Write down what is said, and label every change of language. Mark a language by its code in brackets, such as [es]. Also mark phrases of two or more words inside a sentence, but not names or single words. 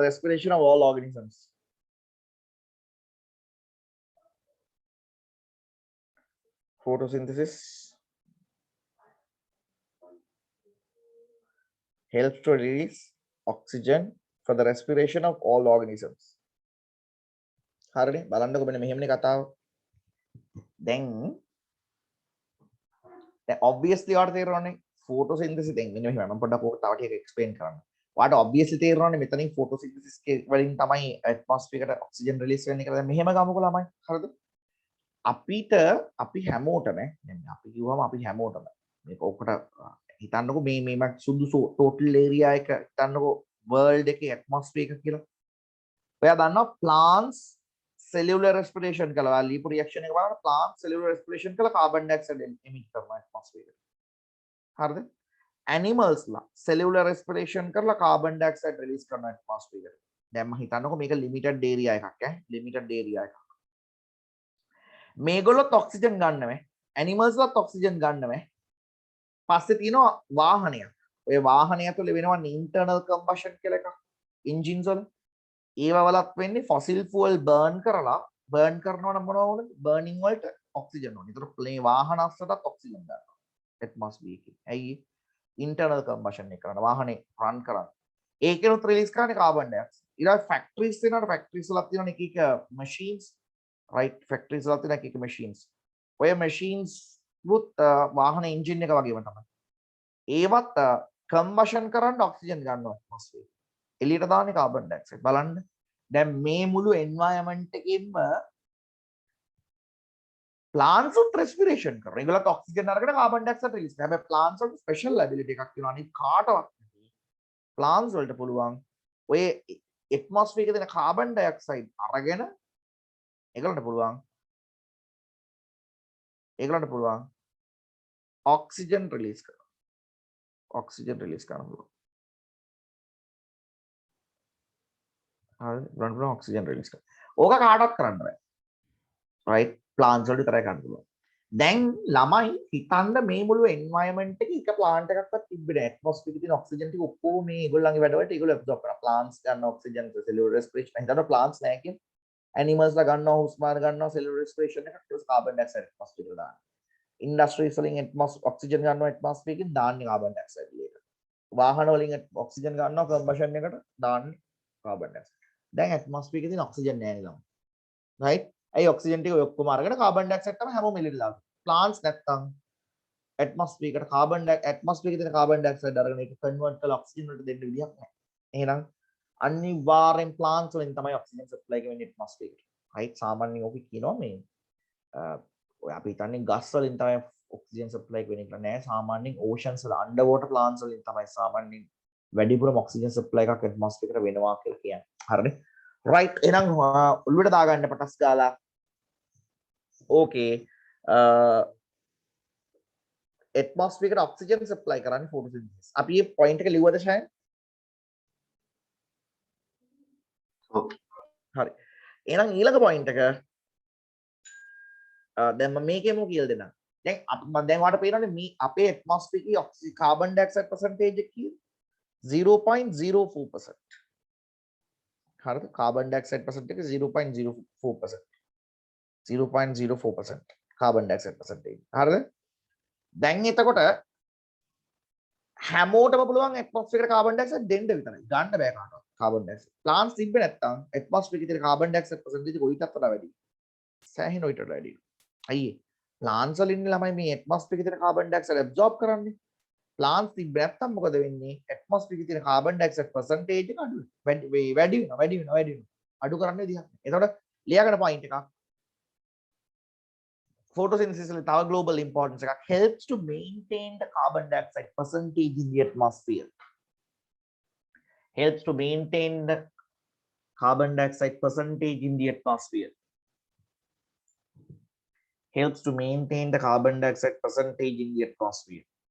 [en] Photosynthesis helps to release oxygen for the respiration of all organisms. [si] හරිනේ බලන්නකො මෙන්න මෙහෙමනේ කතාව. දැන් obviously ඔයාලට තේරෙනවනේ photosynthesis දැන් මෙන්න මෙහෙම මම පොඩ්ඩක් ඔක තව ටිකක් explain කරන්න. ඔයාලට obviously තේරෙනවනේ මෙතනින් photosynthesis වලින් තමයි atmosphere එකට [en] oxygen release [si] වෙන්නේ කියලා. දැන් මෙහෙම ගමුකෝ ළමයි. හරිද? අපි හැමෝටම දැන් අපි කිව්වම අපි හැමෝටම මේක ඔකට හිතන්නකො මේ මම සුදුසු [en] total area [si] එක හිතන්නකො world එකේ atmosphere එක කියලා. ඔයා දන්නවා [en] plants cellular respiration [si] කළා ලිපු reaction එක බලන්න [en] plants cellular respiration [si] කළා [en] carbon dioxide emit [si] කරනවා atmosphere එකට. හරිද? animals ලා [en] cellular respiration [si] කරලා [en] carbon dioxide release [si] කරනවා atmosphere එකට. දැන් මම හිතන්නකො මේක [en] limited area [si] එකක් [en] limited area [si] එකක්. මේගොල්ලොත් ඔක්සිජන් ගන්නව ඇනිමල්ස් ලත් ඔක්සිජන් ගන්නව පස්සේ තියෙනවා වාහනයක් ඔය වාහනය ඇතුලේ වෙනවා [en] internal combustion [si] කියලා එකක් engines වල ඒවා වලත් වෙන්නේ [en] fossil fuel burn [si] කරනවා නම් මොනවා වුණද burning වලට oxygen ඕනේ. ඒතර මේ වාහන අස්සටත් oxygen ගන්නවා atmosphere එකේ. ඇයි [en] internal combustion [si] එක කරන වාහනේ run කරන්නේ. ඒකෙනුත් release කරන්නේ [en] carbon dioxide. [si] ඊළඟ factories වෙනවා factories වලත් තියෙනවා එක එක [en] machines right factories [si] වලත් තියෙනවා එක එක machines. ඔය machines වුත් වාහන engine එක වගේම තමයි. ඒවත් combustion කරන්න oxygen ගන්නවා atmosphere. එළියට දාන්නේ [en] carbon dioxide. [si] බලන්න. දැන් මේ මුළු environment එකෙම plants උත් respiration කරනවා. ඒගොල්ලෝ oxygen අරගෙන [en] carbon dioxide release [si] කරනවා. හැබැයි plants වලට [en] special ability [si] එකක් තියෙනවා. අනිත් කාටවත් නෙමෙයි. plants වලට පුළුවන් ඔය atmosphere එකේ තියෙන [en] carbon dioxide [si] අරගෙන ඒගොල්ලන්ට පුළුවන් [en] oxygen release [si] කරනවා. [en] oxygen release [si] කරන්න පුළුවන්. හරි [en] oxygen release [si] කරනවා. ඕක කාටවත් කරන්න බෑ. [en] right plants [si] වලට විතරයි කරන්න පුළුවන්. දැන් ළමයි හිතන්න මේ මුළු environment එකේ එක plant එකක්වත් තිබ්බේ නැහැ. atmosphere එකේ තියෙන oxygen ටික ඔක්කොම මේ ඒගොල්ලන්ගේ වැඩවලට ඒගොල්ලෝ absorb කරනවා. plants ගන්න [en] oxygen cellular respiration. [si] හිතන්න plants නැහැ කියන්නේ animals ලා ගන්නවා හුස්ම ගන්නවා [en] cellular respiration [si] එකට ඊට [en] carbon dioxide atmosphere [si] එකට දානවා. industries වලින් oxygen ගන්නවා atmosphere එකෙන් දාන්නේ [en] carbon dioxide [si] එකට. වාහන වලින් oxygen ගන්නවා combustion එකට දාන්නේ [en] carbon dioxide. [si] දැන් atmosphere එකේ තියෙන oxygen නැහැ නේද? right? ඒ oxygen ටික ඔය ඔක්කොම අරගෙන [en] carbon dioxide [si] තමයි හැමෝම එළියට දාන්නේ. plants නැත්තම් atmosphere එකට atmosphere එකේ තියෙන [en] carbon dioxide [si] අරගෙන ඒක convert කරලා oxygen වලට දෙන්න විදියක් නැහැ. එහෙනම් අනිවාර්යෙන් plants වලින් තමයි [en] oxygen supply [si] එක වෙන්නේ atmosphere එකට. right? සාමාන්‍යයෙන් ඔක කියනවා මේ ඔය අපි හිතන්නේ ගස් වලින් තමයි [en] oxygen supply [si] එක වෙන්නේ කියලා නෑ. සාමාන්‍යයෙන් oceans වල [en] underwater plants [si] වලින් තමයි සාමාන්‍යයෙන් වැඩිපුරම [en] oxygen supply [si] එකක් atmosphere එකට වෙනවා කියලා කියන්නේ. හරිනේ? right එහෙනම් ඔළුවට දාගන්න පටස් ගාලා [en] okay atmosphere [si] එකට [en] oxygen supply [si] කරන්නේ photosynthesis. අපි මේ point එක ලිව්වද ෂයන්? හරි. එහෙනම් ඊළඟ point එක දැන් මම මේකෙම කියලා දෙන්නම්. දැන් මම දැන් ඔයාලට පේනවනේ මේ අපේ atmosphere එකේ [en] carbon dioxide percentage [si] එක කීයද? 0.04%. හරිද? [en] carbon dioxide percentage [si] එක 0.04%. 0.04% [en] carbon dioxide percentage. [si] හරිද? දැන් එතකොට හැමෝටම පුළුවන් atmosphere එකට [en] carbon dioxide [si] දෙන්න විතරයි. ගන්න බෑ කාටවත් [en] carbon dioxide. [si] plants තිබ්බේ නැත්තම් atmosphere එකේ තියෙන [en] carbon dioxide percentage [si] එක ඊටත් වඩා වැඩි. සෑහෙන ඊටත් වැඩි. අයියේ plants වල ඉන්න ළමයි මේ atmosphere එකේ තියෙන [en] carbon dioxide absorb [si] කරන්නේ. plants තිබ්බේ නැත්තම් මොකද වෙන්නේ? atmosphere එකේ තියෙන [en] carbon dioxide percentage [si] එක අඩු වෙනවා. අඩු කරන්න විදිහක් නෑ. එතකොට ලියාගන්න point එකක්. photosynthesis වල තව [en] global importance [si] එකක් [en] helps to maintain the carbon dioxide percentage in the atmosphere. Helps to maintain the carbon dioxide percentage in the atmosphere. Helps to maintain the carbon dioxide percentage in the atmosphere.